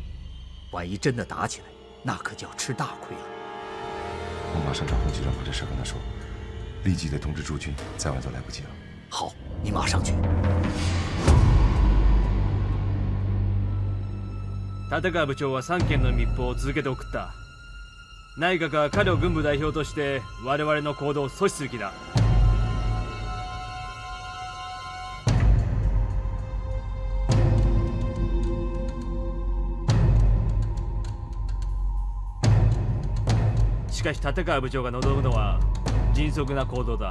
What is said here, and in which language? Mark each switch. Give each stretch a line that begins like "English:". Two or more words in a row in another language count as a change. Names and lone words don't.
Chinese: 万一真的打起来，那可就要吃大亏了。我马上找洪局长把这事跟他说，立即得通知驻军，再晚就来不及了。好，你马上去。
Japanese: 立川部長は3件の密報を続けて送った。内閣は彼を軍部代表として我々の行動を阻止する気だ。しかし立川部長が望むのは迅速な行動だ。